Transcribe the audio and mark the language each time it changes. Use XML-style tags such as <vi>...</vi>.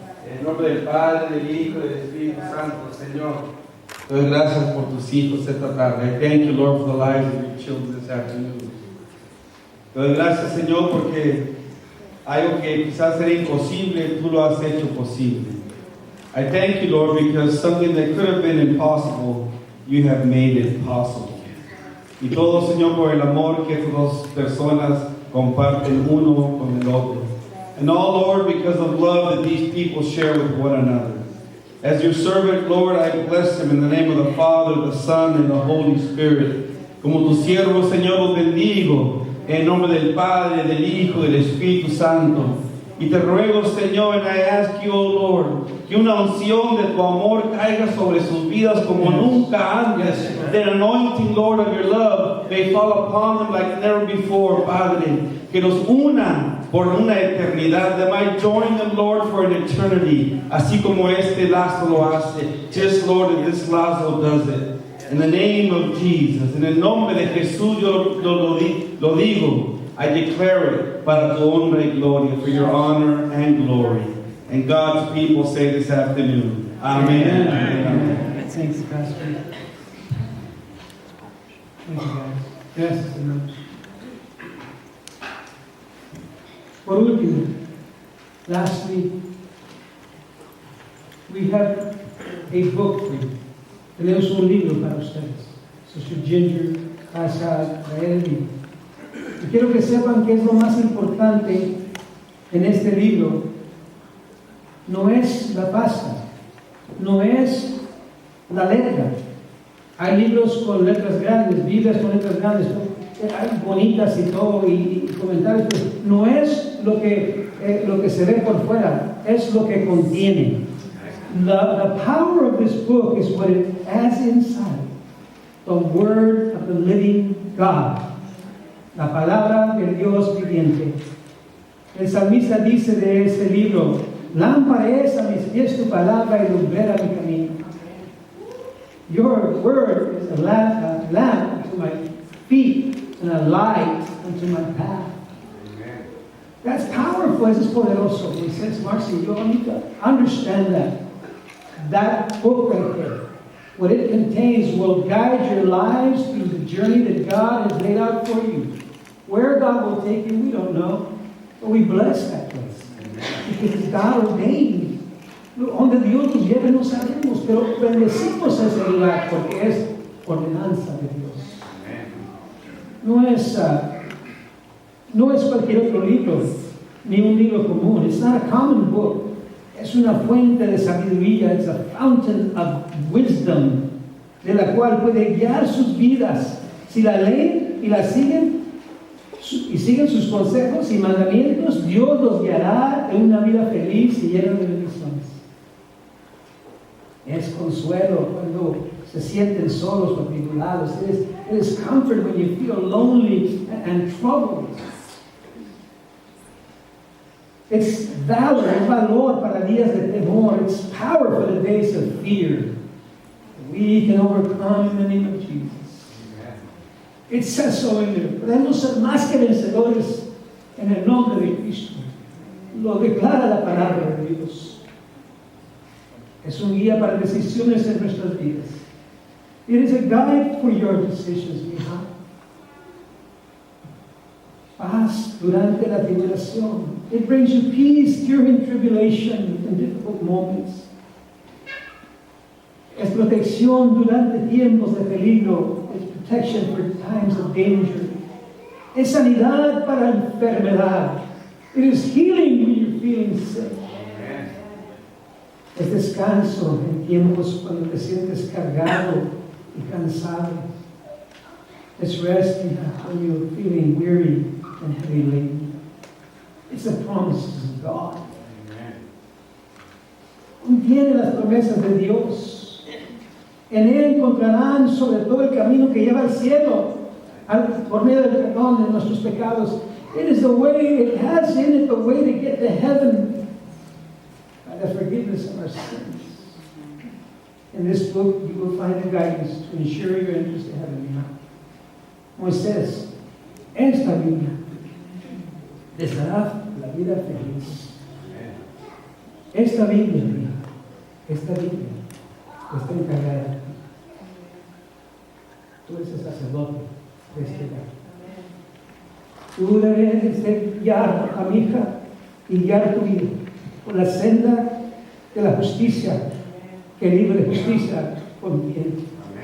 <es>En nombre del Padre, del Hijo y del Espíritu Santo, Señor, te doy gracias por tus hijos esta tarde.</es> <en>I thank you, Lord, for the lives of your children this afternoon.</en> <es>Te doy gracias, Señor, porque algo que quizás era imposible, tú lo has hecho posible.</es> <en>I thank you, Lord, because something that could have been impossible, you have made it possible.</en> <es>Y todo, Señor, por el amor que estas dos personas comparten uno con el otro.</es> <en>And all, Lord, because of love that these people share with one another. As your servant, Lord, I bless them in the name of the Father, the Son, and the Holy Spirit.</en> <es>Como tu siervo, Señor, los bendigo en nombre del Padre, del Hijo, del Espíritu Santo. Y te ruego, Señor,</es> <en>and I ask you, oh Lord,</en> <es>que una unción de tu amor caiga sobre sus vidas como nunca antes.</es> <en>The anointing, Lord, of your love may fall upon them like never before, Padre.</en> <es>Que nos una por una eternidad.</es> <en>That might join them, Lord, for an eternity.</en> <es>Así como este lazo lo hace.</es> <en>Just, Lord, as this lazo does it. In the name of Jesus,</en> <es>en el nombre de Jesús yo lo digo.</es> <en>I declare it</en> <es>para tu honra y gloria,</es> <en>for your honor and glory. And God's people say this afternoon, Amen. Amen. Thanks, Pastor. Thank you, guys.</en> <es>Gracias, hermanos. Por último,</es> <en>lastly, we have a book for you.</en> <es>Tenemos un libro para ustedes. Sister Ginger pasa a traer el libro. Y quiero que sepan que es lo más importante en este libro. No es la pasta, no es la letra. Hay libros con letras grandes, Biblias con letras grandes, bonitas y todo, y comentarios. Pero no es lo que se ve por fuera, es lo que contiene.</es> <en>The power of this book is what it has inside. The Word of the living God.</en> <es>La palabra del Dios viviente. El salmista dice de este libro: lámpara es a mis pies tu palabra y lumbrera mi camino.</es> <en>Your word is a lamp unto my feet and a light unto my path. Amen. That's powerful.</en> <es>Eso es poderoso.</es> <en>He says, Marcy, you need to understand that. That book right there, what it contains, will guide your lives through the journey that God has laid out for you. Where God will take you, we don't know. But we bless that place. Because it's God ordained.</en> <es>Donde Dios nos lleve no sabemos, pero bendecimos ese lugar porque es ordenanza de Dios. No es cualquier otro libro, ni un libro común.</es> <en>It's not a common book.</en> <es>Es una fuente de sabiduría.</es> <en>It's a fountain of wisdom,</en> <es>de la cual puede guiar sus vidas. Si la leen y la siguen, y siguen sus consejos y mandamientos, Dios los guiará en una vida feliz y llena de bendiciones. Es consuelo cuando se sienten solos o atribulados.</es> <en>It is comfort when you feel lonely and troubled. It's valor,</en> <es>es valor para días de temor.</es> <en>It's power for the days of fear. We can overcome in the name of Jesus. It says so in there.</en> <es>Podemos ser más que vencedores en el nombre de Cristo. Lo declara la palabra de Dios. Es un guía para decisiones en nuestras vidas.</es> <en>It is a guide for your decisions, mija.</en> <es>Paz durante la tribulación.</es> <en>It brings you peace during tribulation and difficult moments.</en> <es>Es protección durante tiempos de peligro.</es> <en>It's protection for times of danger.</en> <es>Es sanidad para enfermedad.</es> <en>It is healing when you're feeling sick.</en> <es>Es descanso en tiempos cuando te sientes cargado y cansado.</es> <en>It's rest when you're feeling weary and heavy laden. It's the promises of God.</en> <es>Contiene las promesas de Dios. En él encontrarán sobre todo el camino que lleva al cielo, por medio del perdón de nuestros pecados.</es> <en>It is the way, it has in it the way to get to heaven by the forgiveness of our sins. In this book, you will find the guidance to ensure your entrance to heaven.</en> <es>Moisés, esta Biblia les dará la vida feliz. Esta Biblia está encargada. Tú eres el sacerdote de este lugar. Tú debes de guiar a mi hija y guiar tu vida por la senda de la justicia, que libre de justicia contiene.</es>